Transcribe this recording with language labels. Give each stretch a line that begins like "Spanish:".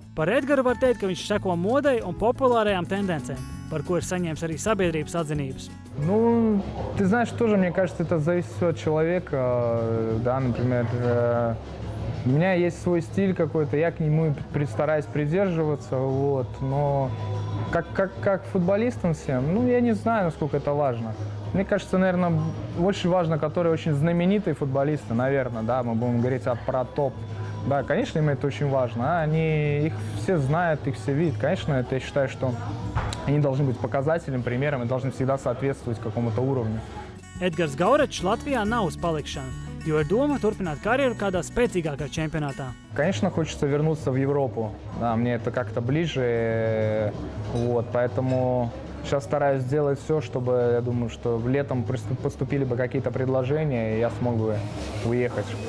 Latvian: Par Edgaru var teikt, ka viņš seko modai un populārajām tendencēm, par ko ir saņēmis arī sabiedrības atzinības.
Russian: Ну, ты знаешь, тоже, мне кажется, это зависит от человека. Да, например, у меня есть свой стиль какой-то, я к нему стараюсь придерживаться, вот, но как футболистам всем, ну, я не знаю, насколько это важно. Мне кажется, наверное, очень важно, которые очень знаменитые футболисты, наверное, да, мы будем говорить про топ. Да, конечно, им это очень важно. Их все знают, их все видят. Конечно, это, я считаю, что они должны быть показателем, примером и должны всегда соответствовать какому-то уровню.
Latvian: Edgars Gaurečs Latvijā nav uz palikšanu, jo ir doma turpināt karjeru kādā spēcīgākā čempionātā.
Russian: Конечно, хочется вернуться в Европу. Да, мне это как-то ближе. Вот, поэтому сейчас стараюсь сделать все, чтобы, я думаю, что летом поступили бы какие-то предложения, и я смог бы уехать.